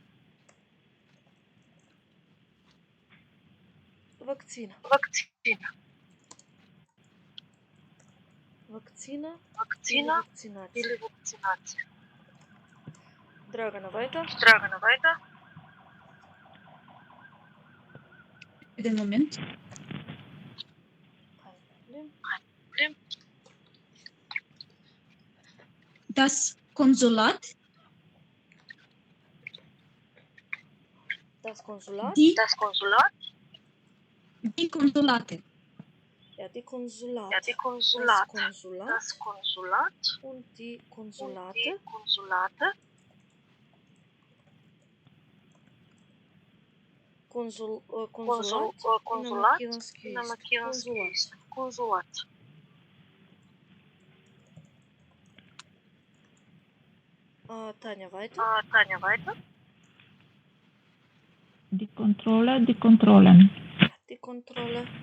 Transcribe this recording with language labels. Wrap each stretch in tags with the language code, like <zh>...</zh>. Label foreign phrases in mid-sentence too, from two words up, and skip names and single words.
<mk>Vakcina. Или вакцинација. Драгана Вајта. Еден момент.</mk> <de>Das Konsulat. Die Konsulate. Ja, die Konsulat. Das Konsulat. Und die Konsulate. Konsulat.</de> <mk>На македонски конзулат. Тања Вајта.</mk> <de>Die Kontrolle, die Kontrollen. Die Kontrolle.</de>